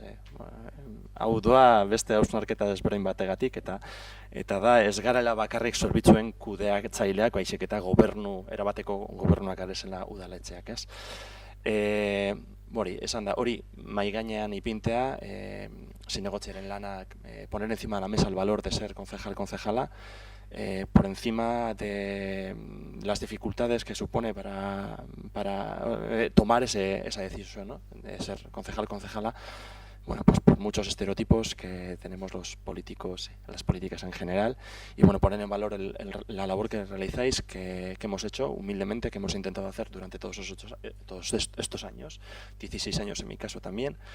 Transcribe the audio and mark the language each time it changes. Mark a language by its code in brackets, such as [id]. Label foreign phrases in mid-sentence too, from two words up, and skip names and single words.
[eu] Hau doa beste hausnarketa desberdin bategatik, eta da ez garela bakarrik zerbitzuen kudeatzaileak, baizik eta erabateko gobernuak arezela udaletxeak, ez? Esan da, hori mai gainean ipintea, zinegotziaren lanak, [es] poner encima de la mesa el valor de ser concejala, por encima de las dificultades que supone para tomar esa decisión, ¿no? De ser concejala, bueno, pues por muchos estereotipos que tenemos los políticos, las políticas en general, y bueno, poner en valor la labor que realizáis, que hemos hecho humildemente, que hemos intentado hacer durante todos estos años, 16 años en mi caso también.